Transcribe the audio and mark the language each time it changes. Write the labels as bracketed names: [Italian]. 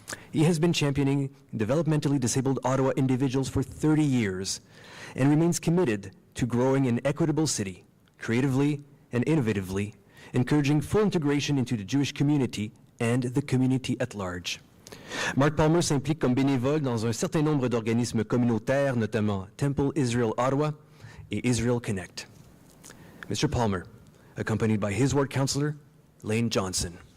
[English] He has been championing developmentally disabled Ottawa individuals for 30 years and remains committed to growing an equitable city, creatively and innovatively, encouraging full integration into the Jewish community and the community at large. [French] Mark Palmer s'implique comme bénévole dans un certain nombre d'organismes communautaires, notamment Temple Israel Ottawa et Israel Connect. [English] Mr. Palmer, accompanied by his ward councillor, Lane Johnson.